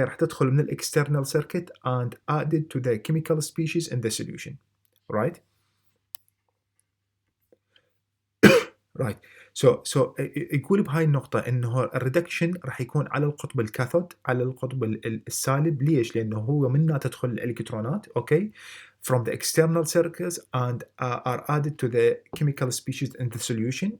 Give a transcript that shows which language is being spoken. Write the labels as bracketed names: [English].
[Arabic] راح تدخل من [English] external circuit and added to the chemical species in the solution. Right. Right. [Arabic] So يقول بهاي النقطة إنه الريدكشن راح يكون على القطب الكاثود، على القطب السالب. ليش؟ لأنه هو منها تدخل الإلكترونات، أوكي، [English] from the external circuits and are added to the chemical species in the solution.